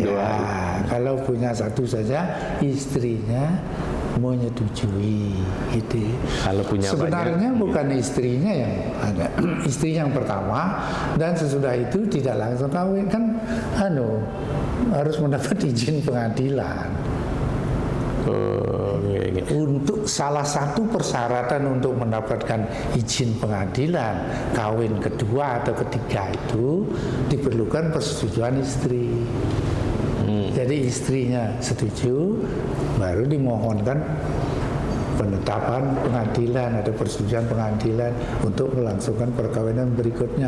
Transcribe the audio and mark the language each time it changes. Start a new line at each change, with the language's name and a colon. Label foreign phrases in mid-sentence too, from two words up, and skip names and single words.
Indonesian: Ya, kalau punya satu saja istrinya menyetujui, gitu. Kalau punya Sebenarnya banyak, bukan istrinya yang ada, istri yang pertama, dan sesudah itu tidak langsung kawin kan, harus mendapat izin pengadilan.
Balinese: oh, nggih, nggih.
Indonesian: Untuk salah satu persyaratan untuk mendapatkan izin pengadilan kawin kedua atau ketiga itu diperlukan persetujuan istri. Jadi istrinya setuju, baru dimohonkan penetapan pengadilan atau persetujuan pengadilan untuk melangsungkan perkawinan berikutnya.